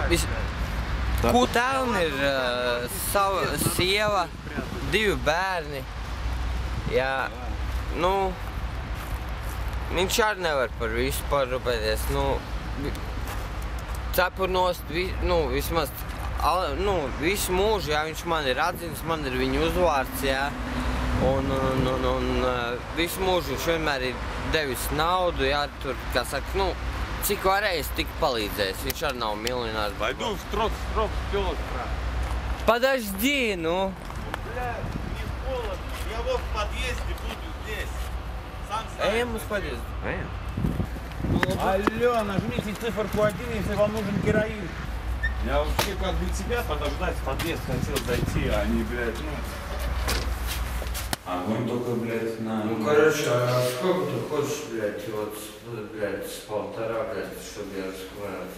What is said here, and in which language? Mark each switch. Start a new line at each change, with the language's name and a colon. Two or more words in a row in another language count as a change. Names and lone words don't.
Latvian: Tēvam ir sava sieva, 2 bērni, jā, nu, viņš arī nevar par visu parūpēties, nu, cepur nost, nu, vismaz, nu, visu mūžu, jā, viņš man ir atzinis, man ir viņa uzvārds, jā. Un visu mūžu viņš vienmēr ir devis naudu, jā, tur, kā saka, nu, cik varējis, tik palīdzējis. Viņš arī nav miljonārs.
Russian: Пойду в строк вперед. Подожди, ну. Бля, мне холодно. Я вот в подъезде буду здесь.
Latvian: Ejam uz подъезду.
Russian: Алло, нажмите циферку 1, если вам нужен героин. Я вообще как бы тебя подождать в подъезд хотел зайти, а не, блядь, ну... Огонь только, блядь, на... Ну, короче, а сколько ты хочешь, блядь, вот, блядь, с 1,5, блядь, чтобы я раскрывался?